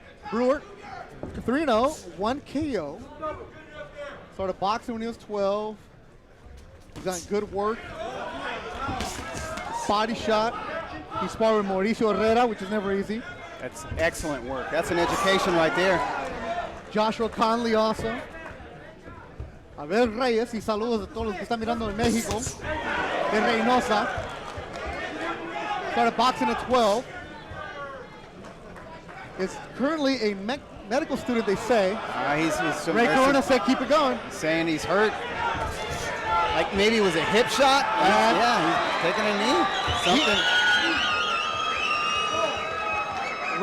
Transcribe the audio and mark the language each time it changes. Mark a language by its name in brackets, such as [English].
[English] Brewer, 3-0, 1 KO. Started boxing when he was 12. He's done good work. Body shot. He sparred with Mauricio Herrera, which is never easy. That's excellent work. That's an education right there. Joshua Conley also. [Spanish] Abel Reyes, y saludos a todos los que están mirando en México, de Reynosa. [English] Started boxing at 12. Is currently a medical student, they say. Ray Corona said keep it going. Saying he's hurt. Like maybe it was a hip shot. Yeah, he's taking a knee. Something.